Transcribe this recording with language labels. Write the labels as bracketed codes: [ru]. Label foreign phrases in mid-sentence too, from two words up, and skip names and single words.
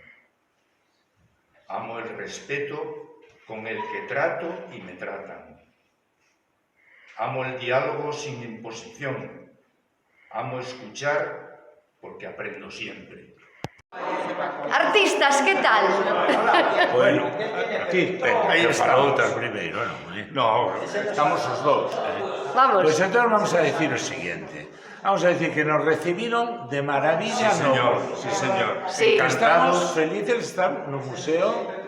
[es] Amo el respeto con el que trato y me tratan. Amo el diálogo sin imposición. Amo escuchar porque aprendo siempre. [gl] Artistas, que tal? Bueno, aquí, aí está. Outra primeiro, non? No, estamos os dous. Vamos. Pois entón [es] vamos a decir [gl] o siguiente. [es] Vamos a decir [gl] que nos recibiron de maravilla [es] Sí, señor, sí, señor. Sí. [gl] Estamos felices de estar no museo,